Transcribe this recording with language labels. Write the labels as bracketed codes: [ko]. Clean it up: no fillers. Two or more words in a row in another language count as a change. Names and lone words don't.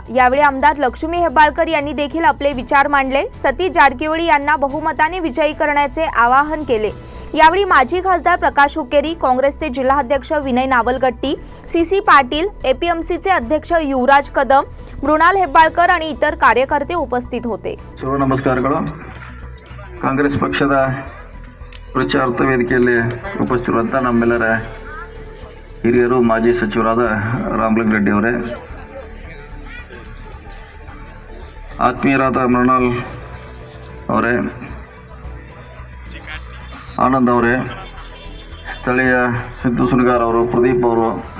[mr] यावेळी आमदार लक्ष्मी हेब्बाळकर यांनी देखील आपले विचार मांडले। सतीश जारकिहोळी यांना बहुमताने विजयी करण्याचे आवाहन केले। यावेळी माजी खासदार प्रकाश हुक्केरी, काँग्रेसचे जिल्हाध्यक्ष विनय नावलगट्टी, CC पाटील, APMCचे अध्यक्ष युवराज कदम, मृणाल हेब्बाळकर आणि इतर कार्यकर्ते उपस्थित होते। [kn] ನಮಸ್ಕಾರಗಳು। ಕಾಂಗ್ರೆಸ್ ಪಕ್ಷದ ಪ್ರಚಾರದ ವೇದಿಕೆಯಲ್ಲಿ ಉಪಸ್ಥಿತರಿರುವಂಥ ನಮ್ಮೆಲ್ಲರ ಹಿರಿಯರು, ಮಾಜಿ ಸಚಿವರಾದ ರಾಮಲಿಂಗ ರೆಡ್ಡಿ ಅವರೇ, ಆತ್ಮೀಯರಾದ ಮೃಣಾಲ್ ಅವರೇ, ಆನಂದ್ ಅವರೇ, ಸ್ಥಳೀಯ ಸಿದ್ದು ಸುನಗಾರ್ ಅವರು, ಪ್ರದೀಪ್ ಅವರು,